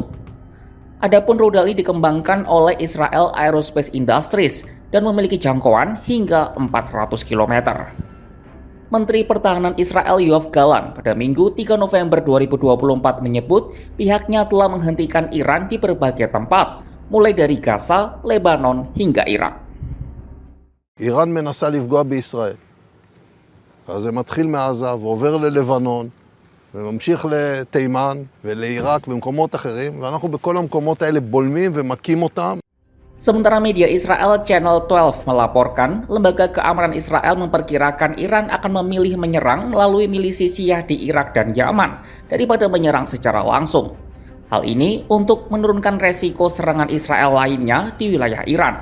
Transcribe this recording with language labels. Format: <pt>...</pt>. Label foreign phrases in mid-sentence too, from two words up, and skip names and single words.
<id>Adapun rudal ini dikembangkan oleh Israel Aerospace Industries dan memiliki jangkauan hingga 400 km. Menteri Pertahanan Israel Yoav Gallant pada Minggu 3 November 2024 menyebut pihaknya telah menghentikan Iran di berbagai tempat, mulai dari Gaza, Lebanon, hingga Irak.</id> <he>איראן מנסה לפגוע בישראל. אז זה מתחיל מעזה ועובר ללבנון וממשיך לתימן ולעיראק ומקומות אחרים, ואנחנו בכל המקומות האלה בולמים ומכים אותם.</he> <id>Sementara media Israel Channel 12 melaporkan, lembaga keamanan Israel memperkirakan Iran akan memilih menyerang melalui milisi Syiah di Irak dan Yaman daripada menyerang secara langsung. Hal ini untuk menurunkan resiko serangan Israel lainnya di wilayah Iran.</id>